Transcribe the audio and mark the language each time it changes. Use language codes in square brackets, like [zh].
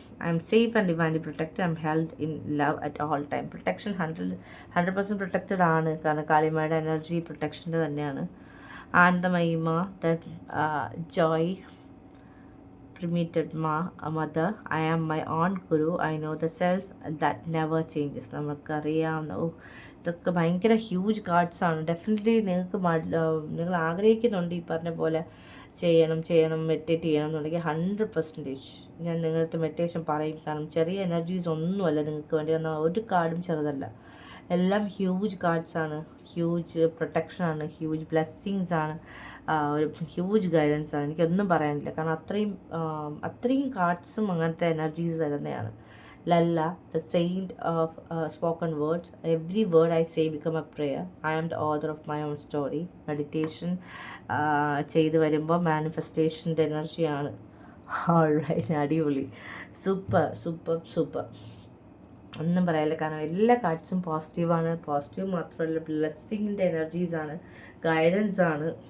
[en] I am safe and divinely protected. I am held in love at all time. Protection 100% protected [ml] ആണ്. കാരണം കാളിമയുടെ energy പ്രൊട്ടക്ഷൻ്റെ തന്നെയാണ്. ആനന്ദമയിമ, [en] The Joy permitted mother. I am my own guru. I know the self that never changes. [ml] നമുക്കറിയാവുന്ന ഇതൊക്കെ ഭയങ്കര huge കാർഡ്സാണ്. Definitely നിങ്ങൾ ആഗ്രഹിക്കുന്നുണ്ട് ഈ പറഞ്ഞ പോലെ ചെയ്യണം മെഡിറ്റേറ്റ് ചെയ്യണം എന്നുണ്ടെങ്കിൽ 100% ഞാൻ നിങ്ങളുടെ മെഡിറ്റേഷൻ പറയും. കാരണം ചെറിയ എനർജീസ് ഒന്നുമല്ല നിങ്ങൾക്ക് വേണ്ടി വന്നാൽ ഒരു കാർഡും ചെറുതല്ല. എല്ലാം ഹ്യൂജ് കാർഡ്സാണ്, ഹ്യൂജ് പ്രൊട്ടക്ഷനാണ്, ഹ്യൂജ് ബ്ലെസ്സിങ്സ് ആണ്, ഒരു ഹ്യൂജ് ഗൈഡൻസ് ആണ്. എനിക്കൊന്നും പറയാനില്ല. കാരണം അത്രയും കാർഡ്സും അങ്ങനത്തെ എനർജീസ് തരുന്നതാണ്. [en] Lalla, the saint of spoken words. Every word I say become a prayer. I am the author of my own story. [ml] Meditation ചെയ്ത് വരുമ്പോൾ മാനിഫെസ്റ്റേഷൻ്റെ എനർജിയാണ്. ഓൾറൈറ്റ്, അടിപൊളി, സൂപ്പർ. ഒന്നും പറയാനില്ല. കാരണം എല്ലാ കാർഡ്സും പോസിറ്റീവാണ്. പോസിറ്റീവ് മാത്രമല്ല, ബ്ലെസ്സിങ്ങിൻ്റെ എനർജീസാണ്, ഗൈഡൻസ് ആണ്.